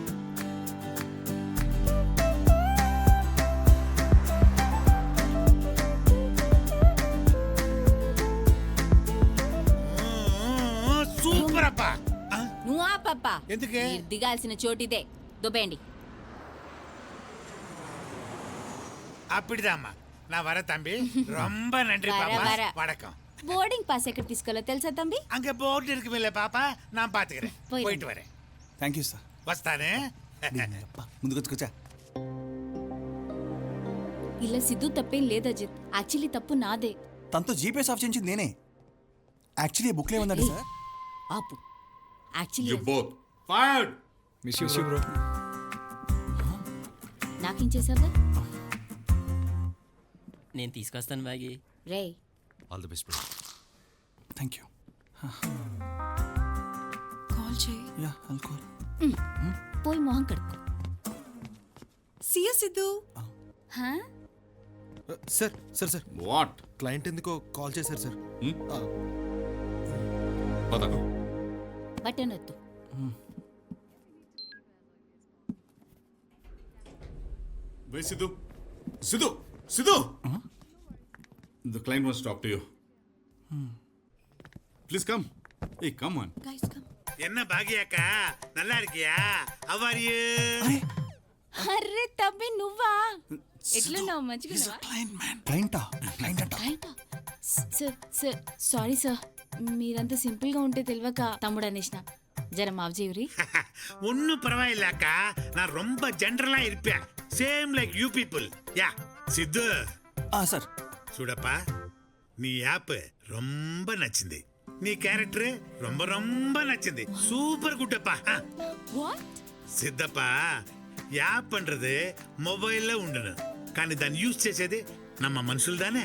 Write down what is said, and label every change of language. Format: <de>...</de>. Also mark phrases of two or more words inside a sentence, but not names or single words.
<te>సూపర్ అప్పా. నువ్వు ఆ పప్ప ఎందుకే? దిగాల్సిన చోటిదే, దుబ్బేయండి.</te> <ta>அப்படிதாம்மா நான் வர தம்பி. ரொம்ப நன்றி பாப்பா. வணக்கம்.</ta> <en>boarding pass</en> <te>ఎక్కడ తీసుకోవాలో తెలుసా తంబి?</te> <ta>அங்க போர்டு இருக்குமில்ல பாப்பா, நான் பாத்துக்கிறேன். போயிட்டு வரேன்.</ta> <en>thank you sir.</en> <te>వస్తానే. ముందుకు వచ్చుకొచ్చా. ఇలా సిద్ధు తప్పేం లేదు అజిత్. యాక్చువల్లీ తప్పు నాదే. తనతో</te> <en>GPS off</en> <te>చేయించింది నేనే. యాక్చువల్లీ బుక్లో ఏమన్నాడు సార్? ఆపు. యాక్చువల్లీ</te> <en>You both fired. miss you bro.</en> <te>నాకేం చేసావా? నేను తీసుకొస్తాను బ్యాగి. రే</te> <en>All the best, bro. thank you.</en> <te>కాల్ చేయి.</te> <en>ya I'll call.</en> <te>పోయి మొహం కడుక్కో. సియా సిద్ధు.</te> <en>సార్ సార్ సార్ What? క్లయింట్ ఎందుకో కాల్ చేశారు సార్. పద. బటన్ వద్దు. Where's Sidhu? Sidhu! The client wants to talk to you. Please come. Hey, come on. guys come.</en> <ta>என்ன பாகியாக்கா, நல்லா இருக்கியா?</ta> <en>How are you?</en> <te>అర్రే తమ్మి నువ్వా? ఎట్లున్నావు? మంచిగా క్లయింటా? క్లయింట్ అంట.</te> <en>sir sorry sir,</en> <te>మీరంతా సింపుల్ గా ఉంటే తెలియక తమ్ముడు అనేసిన. జర మాఫ్ చేయురి.</te> <ta>ஒன்னும் பரவாயில்ல அக்கா, நான் ரொம்ப ஜெனரலா இருப்பேன்.</ta> <en>same like you people. ya సిద్ధు</en> <te>సార్. చూడప్పా, నీ యాప్ ரொம்ப నచ్చింది, నీ క్యారెక్టర్ ரொம்ப నచ్చింది.</te> <en>super good அப்பா. వాట్?</en> <te>సిద్ధప్పా, యాప్ అంటది మొబైల్లో ఉండను, కానీ దాన్ని యూజ్ చేసేది నమ్మ మనుషులు దానే.</te>